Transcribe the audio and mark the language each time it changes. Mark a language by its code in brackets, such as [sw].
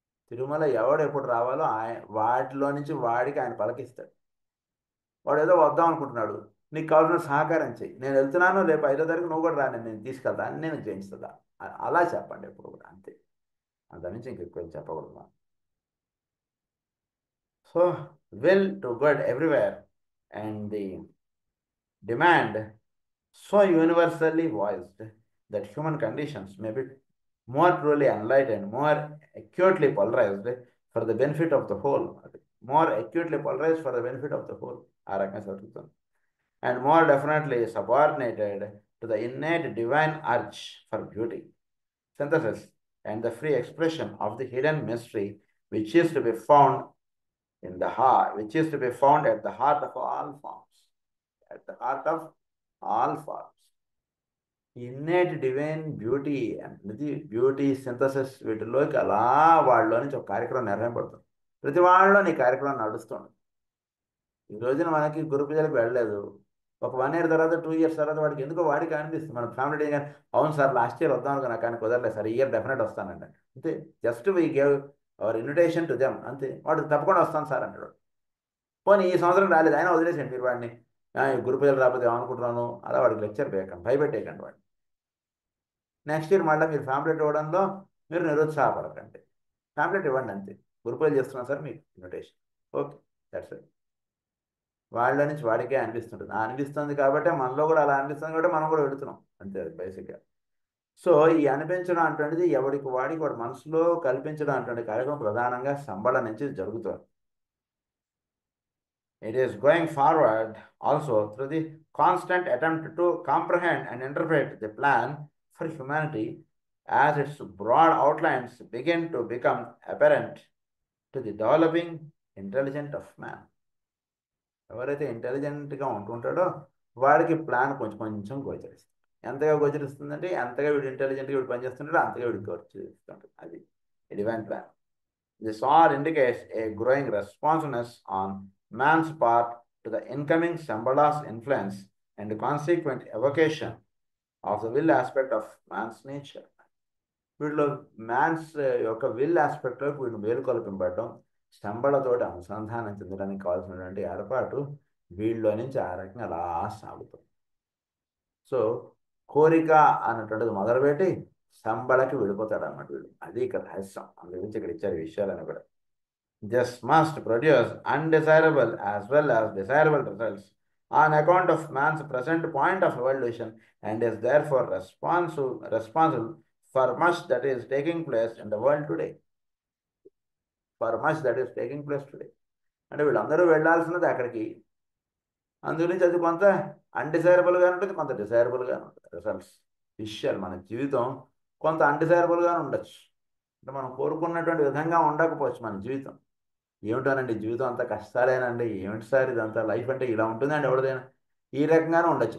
[te] తిరుమల ఎవడు ఎప్పుడు రావాలో వాటిలో నుంచి వాడికి ఆయన పలకిస్తాడు. వాడు ఏదో వద్దాం అనుకుంటున్నాడు, నీకు కావాల్సిన సహకారం చెయ్యి. నేను వెళ్తున్నాను, రేపు 5వ తారీఖు నువ్వు కూడా రా, నేను తీసుకెళ్తా అని నేను చేయిస్తుందా అలా చెప్పండి ఎప్పుడు కూడా. అంతే, అంత నుంచి ఇంకెక్కువ చెప్పకూడదు. [en] So will to good everywhere and the demand so universally voiced that human conditions may be more truly enlightened, more acutely polarized for the benefit of the whole, more acutely polarized for the benefit of the whole, and more definitely subordinated to the innate divine urge for beauty, synthesis, and the free expression of the hidden mystery which is to be found in the heart, which is to be found at the heart of all forms, at the heart of all forms. [te] Innate divine beauty అనేది beauty synthesis వీటిలోకి అలా వాళ్ళలో నుంచి ఒక కార్యక్రమం నిర్వహింపబడుతుంది. ప్రతి వాళ్ళలో నీ కార్యక్రమం నడుస్తుంది. ఈ రోజున మనకి గురు పూజలకు వెళ్ళలేదు, ఒక 1 year తర్వాత 2 years తర్వాత వాడికి ఎందుకో వాడికి అనిపిస్తుంది మన ఫ్యామిలీ డే. అవును సార్ లాస్ట్ ఇయర్ వద్దాం అనుకున్నా కానీ కుదరలేదు సార్, ఈ ఇయర్ డెఫినెట్ వస్తానండి అంతే. [en] just we gave our invitation to them [te] అంతే. వాడు తప్పకుండా వస్తాను సార్ అంటాడు. పోనీ ఈ సంవత్సరం రాలేదు, అయినా వదిలేసండి మీరు వాడిని. గురు పూజలు రాకపోతే ఏమనుకుంటున్నాను అలా వాడికి లెక్చర్ వేయకండి, భయపెట్టేయకండి వాడిని. నెక్స్ట్ ఇయర్ మళ్ళీ మీరు ఫ్యామిలీ ఇవ్వడంలో మీరు నిరుత్సాహపడకండి, ఫ్యామిలీ ఇవ్వండి అంతే. గురు పూజలు చేస్తున్నాం సార్ మీకు ఇన్విటేషన్, [en] Okay that's it. [te] వాళ్ళ నుంచి వాడికే అనిపిస్తుంటుంది. అనిపిస్తుంది కాబట్టి మనలో కూడా అలా అనిపిస్తుంది కాబట్టి మనం కూడా వెళుతున్నాం అంతే బేసిక్గా. సో ఈ అనిపించడం అటువంటిది ఎవడికి వాడికి వాడి మనసులో కల్పించడం అటువంటి కార్యక్రమం ప్రధానంగా సంబళ నుంచి జరుగుతుంది. [en] It is going forward also through the constant attempt to comprehend and interpret the plan for humanity as its broad outlines begin to become apparent to the developing intelligence of man. [te] ఎవరైతే ఇంటెలిజెంట్గా ఉంటుంటాడో వాడికి plan కొంచెం కొంచెం గోచరిస్తుంది. ఎంతగా గోచరిస్తుందంటే ఎంతగా వీడు ఇంటెలిజెంట్గా వీడు పనిచేస్తుంటాడో అంతగా వీడికి గోచరిస్తుంటుంది. అది divine plan. [en] This all indicates a growing responsiveness on man's part to the incoming Shambhala's influence and the consequent evocation of the will aspect of man's nature. [te] వీటిలో మ్యాన్స్ యొక్క విల్ ఆస్పెక్ట్లో వీటిని మేలుకొల్పింపడం, స్తంభలతోటి అనుసంధానం చెందడానికి కావాల్సినటువంటి ఏర్పాటు వీళ్ళలో నుంచి ఆ రకంగా అలా సాగుతుంది. సో కోరిక అన్నటువంటిది మొదలుపెట్టి స్తంభలకి వెళ్ళిపోతాడు అన్నమాట వీడు. అది ఇక్కడ రహస్యం. అందు గురించి ఇక్కడ ఇచ్చారు ఈ విషయాలని కూడా. [en] This must produce undesirable as well as desirable results on account of man's present point of evolution and is therefore responsible for much that is taking place in the world today. For much that is taking place today. [te] అంటే వీళ్ళందరూ వెళ్ళాల్సినది అక్కడికి. అందుగురించి అది కొంత అన్డిజైరబుల్గా ఉంటుంది, కొంత డిజైరబుల్గా ఉంటుంది. Results విషయాలు మన జీవితం కొంత అన్డిజైరబుల్గా ఉండొచ్చు. అంటే మనం కోరుకున్నటువంటి విధంగా ఉండకపోవచ్చు మన జీవితం. ఏమిటోనండి జీవితం అంతా కష్టాలేనండి, ఏమిటి సార్ ఇదంతా లైఫ్ అంటే ఇలా ఉంటుందండి ఎవరిదైనా, ఈ రకంగానే ఉండొచ్చు.